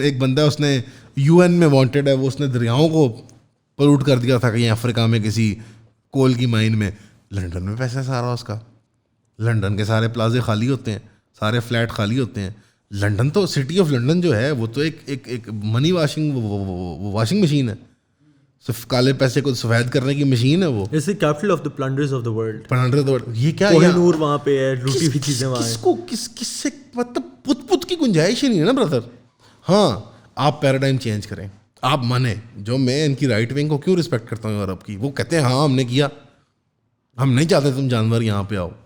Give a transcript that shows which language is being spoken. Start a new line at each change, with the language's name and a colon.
Urdu: ایک بندہ اس نے UN میں وانٹیڈ ہے, وہ اس نے دریاؤں کو پلوٹ کر دیا تھا کہیں افریقہ میں کسی کول کی مائن میں. لنڈن میں پیسہ سارا اس کا. لنڈن کے سارے پلازے خالی ہوتے ہیں, سارے فلیٹ خالی ہوتے ہیں. لنڈن تو, سٹی آف لنڈن جو ہے وہ تو ایک منی واشنگ مشین ہے, صرف کالے پیسے کو سفید کرنے کی مشین ہے. وہ
English: It's the capital of the plunderers of the world.
Urdu: یہ کیا کوہ نور وہاں پہ ہے, لوٹی ہوئی چیزیں وہاں ہیں. کس کو کس سے مطلب پت کی گنجائش ہی نہیں ہے نا برادر. ہاں آپ پیراڈائم چینج کریں, آپ مانیں. جو میں ان کی رائٹ ونگ کو کیوں رسپیکٹ کرتا ہوں یورپ کی, وہ کہتے ہیں ہاں ہم نے کیا, ہم نہیں چاہتے تم جانور یہاں پہ آؤ.